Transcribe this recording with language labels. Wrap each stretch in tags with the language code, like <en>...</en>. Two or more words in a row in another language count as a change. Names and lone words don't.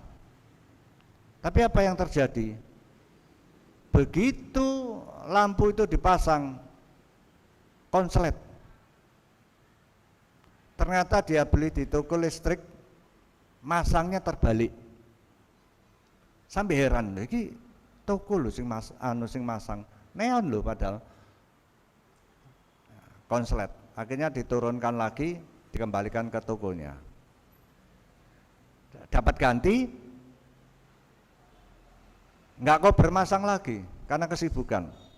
<id>Tapi apa yang terjadi? Begitu lampu itu dipasang, konslet. Ternyata dia beli di toko listrik, masangnya terbalik. Sampai heran,</id> <jv>iki toko lho sing masang neon lho padahal konslet.</jv> <id>Akhirnya diturunkan lagi, dikembalikan ke tokonya. Dapat ganti, nggak kok bermasang lagi karena kesibukan.</id>